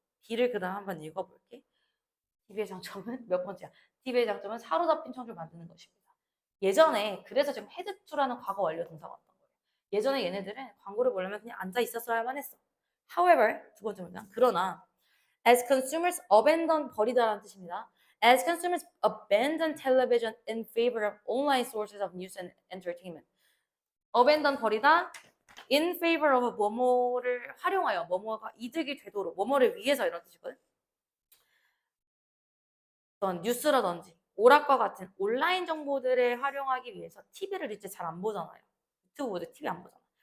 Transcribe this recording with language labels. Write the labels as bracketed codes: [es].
[ko] B를 그 다음 한번 읽어볼게. TV의 장점은 몇 번째야? TV의 장점은 사로잡힌 청중을 만드는 것입니다. 예전에 그래서 지금 헤드2라는 과거 완료 동사가 왔던 거예요. 예전에 얘네들은 광고를 보려면 그냥 앉아 있었어야만 했어. However, 두 번째 문장. 그러나 [en] as consumers abandon [ko] 버리다라는 뜻입니다. [en] As consumers abandon television in favor of online sources of news and entertainment. [ko] abandon 버리다 [en] in favor of [ko] 뭐뭐를 활용하여 뭐뭐가 이득이 되도록 뭐뭐를 위해서 이런 뜻이거든. 어떤 뉴스라든지 오락과 같은 온라인 정보들을 활용하기 위해서 TV를 이제 잘 안 보잖아요. 유튜브보다 TV 안 보잖아.